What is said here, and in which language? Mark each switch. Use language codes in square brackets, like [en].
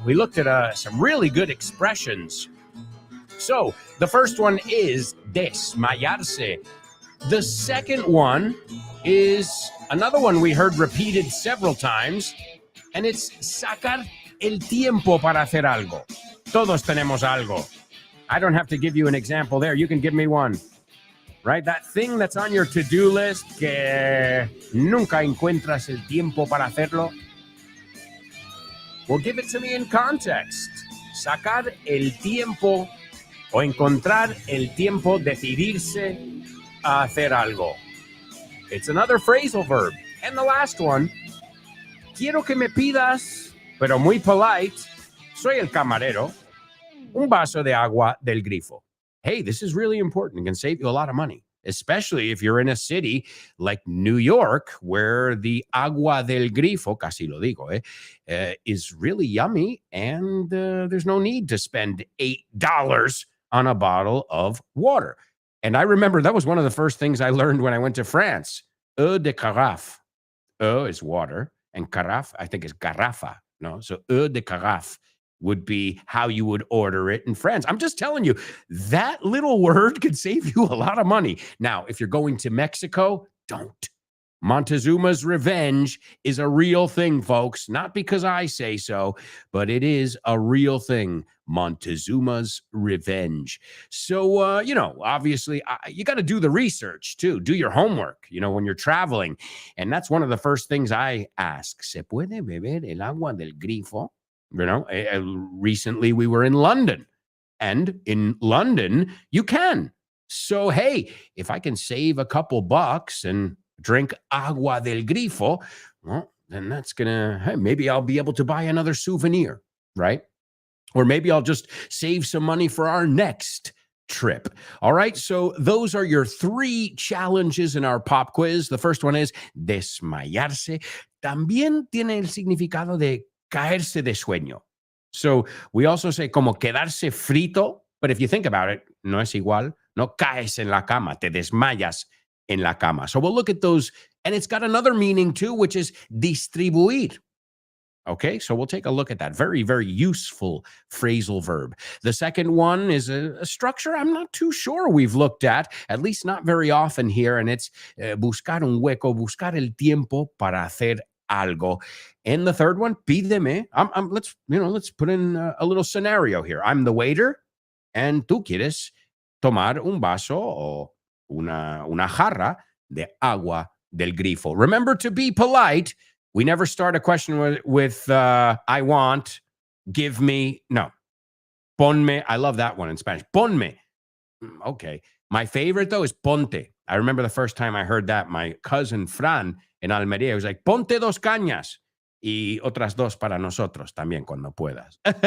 [en] We looked at some really good expressions. So, the first one is desmayarse. The second one is another one we heard repeated several times, and it's [es] sacar el tiempo para hacer algo. Todos tenemos algo. [en] I don't have to give you an example there. You can give me one. Right? That thing that's on your to-do list [es] que nunca encuentras el tiempo para hacerlo. [en] Well, give it to me in context. [es] Sacar el tiempo o encontrar el tiempo, decidirse a hacer algo. [en] It's another phrasal verb. And the last one, [es] quiero que me pidas, pero muy polite, soy el camarero, un vaso de agua del grifo. [en] Hey, this is really important. It can save you a lot of money, especially if you're in a city like New York, where the [es] agua del grifo, casi lo digo, [en] is really yummy, and there's no need to spend $8 on a bottle of water. And I remember that was one of the first things I learned when I went to France. [fr] Eau de carafe. [en] Eau is water, and carafe, I think, is garrafa. No, so [fr] eau de carafe [en] would be how you would order it in France. I'm just telling you, that little word could save you a lot of money. Now, if you're going to Mexico, don't. Montezuma's Revenge is a real thing, folks. Not because I say so, but it is a real thing. Montezuma's Revenge. So, obviously, you got to do the research, too. Do your homework, when you're traveling. And that's one of the first things I ask. [es] ¿Se puede beber el agua del grifo? [en] Recently we were in London. And in London, you can. So, hey, if I can save a couple bucks and drink [es] agua del grifo, [en] well, then that's hey, maybe I'll be able to buy another souvenir, right? Or maybe I'll just save some money for our next trip. All right. So those are your 3 challenges in our pop quiz. The first one is desmayarse. [es] También tiene el significado de caerse de sueño. [en] So we also say [es] como quedarse frito, [en] but if you think about it, [es] no es igual. No caes en la cama, te desmayas en la cama. [en] So we'll look at those, and it's got another meaning too, which is distribuir. Okay, so we'll take a look at that. Very, very useful phrasal verb. The second one is a structure I'm not too sure we've looked at least not very often here, and it's [es] buscar un hueco, buscar el tiempo para hacer algo. [en] And the third one, pídeme. Let's put in a little scenario here. I'm the waiter, and [es] tú quieres tomar un vaso o una jarra de agua del grifo. [en] Remember to be polite. We never start a question with I want, give me. No. Ponme. I love that one in Spanish. Ponme. Okay. My favorite, though, is ponte. I remember the first time I heard that. My cousin Fran in Almería was like, [es] ponte 2 cañas. Y otras 2 para nosotros también cuando puedas.